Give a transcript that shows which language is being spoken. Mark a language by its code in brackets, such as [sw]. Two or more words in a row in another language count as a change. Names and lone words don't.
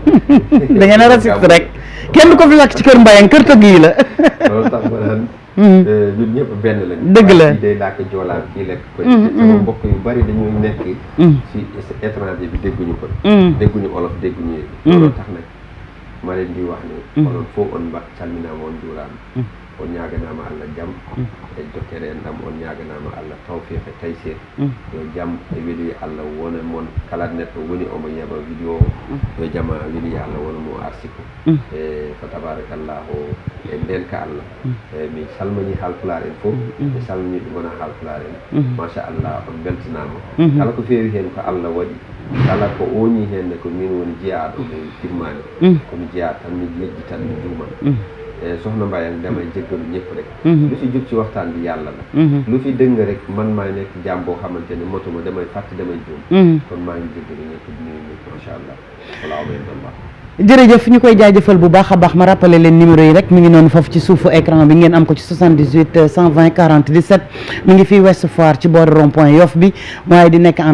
[wo] da ngeen a raciste rek kenn du ko fi làkk ci kër Mbayang kër tëgg yi la loolu tax ma naan ñun ñëpp benn lañu dëgg la kii day làkk joolaan kii lekk ko sama mbokk yu bari dañuy nekk ci étranger bi dégguñu ko dégguñu olof dégguñu loolu tax nag ma leen di wax ni [ff] onon fof on calminama on juurama on ñaganama Allah jaam e jokkere ndam on ñaganama Allah tawfiq e taysir yo jaam e weeli Allah wona moon kala neɗɗo woni omo yeeɓa vidéo yo jaama weeli Allah wona mo arsiko e fa tabarakallahu e ndenka Allah e mi salmini haalpulaar en fof mi salmini ɗo gona haalpulaar en machallah on beltanama kala ko feewi hen ko Allah waɗi kala ko ooñi henne ko min woni jeeyaɗo mo timmani komi jeeya tan mi lejji tan mi juuman e sohna Mbayang [wo] damay jéggalu ñëpp rek lu fi jub ci waxtaan bi yàlla la lu fi dëng rek man maay nekk jaam boo xamante ne motuma damay fàtte damay juum kon maa ngi jéggalu ñëpp di nuyu ñëpp [ar] macha allah walaa abayadallah [wo] jërëjëf ñu koy jaajëfal bu baax a baax ma rappelé leen numéro yi rek mi ngi noonu foofu ci suufu écran bi ngeen am ko ci 78 120 40 17 mi ngi fii Ouest Foire ci boori rond point Yoff bi waaye di nekk en